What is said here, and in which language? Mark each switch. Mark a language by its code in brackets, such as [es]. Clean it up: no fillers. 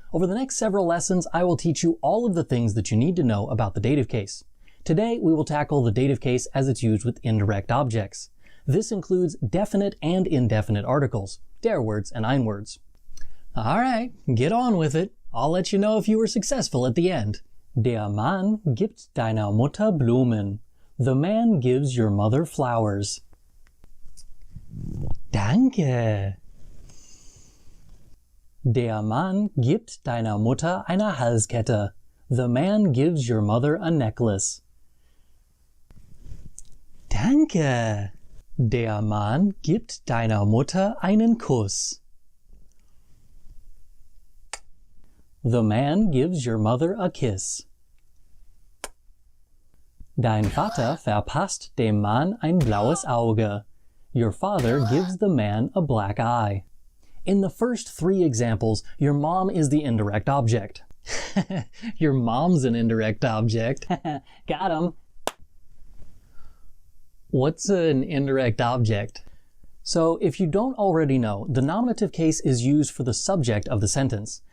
[en] Over the next several lessons, I will teach you all of the things that you need to know about the dative case. Today, we will tackle the dative case as it's used with indirect objects. This includes definite and indefinite articles, der words and ein words. Alright, get on with it. I'll let you know if you were successful at the end. [de] Der Mann gibt deiner Mutter Blumen. [en] The man gives your mother flowers. [de] Danke. Der Mann gibt deiner Mutter eine Halskette. [en] The man gives your mother a necklace. [de] Danke. Der Mann gibt deiner Mutter einen Kuss. [en] The man gives your mother a kiss. [de] Dein Vater verpasst dem Mann ein blaues Auge. [en] Your father gives the man a black eye. In the first 3 examples, your mom is the indirect object. Your mom's an indirect object. Got him. What's an indirect object? So, if you don't already know, the nominative case is used for the subject of the sentence.